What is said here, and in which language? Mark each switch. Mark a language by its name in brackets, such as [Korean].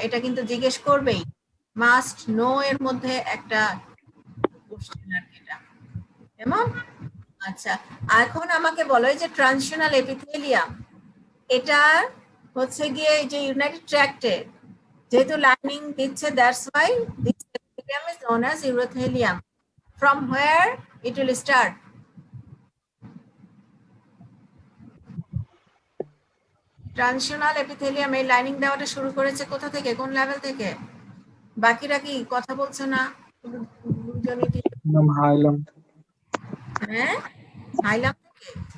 [Bangla] এটা কিন্তু জিজ্ঞেস করবেই, মাস্ট নো এর মধ্যে একটা কোশ্চেন আর কি এটা, কেমন? আচ্ছা, এখন আমাকে বলো এই যে ট্রানজিশনাল এপিথেলিয়াম, এটা হচ্ছে গিয়ে এই যে ইউনাইটেড ট্র্যাক্টে যেহেতু লাইনিং দিচ্ছে, [English] That's why this epithelium is known as urothelium. From where it will start? [Bangla] Transitional epithelium এই লাইনিং দেওয়াটা শুরু করেছে কোথা থেকে, কোন লেভেল থেকে? বাকিরা কি কথা বলছে না? দুজনই কি? ম্যাম হাইলাম। হ্যাঁ, হাইলাম থেকে।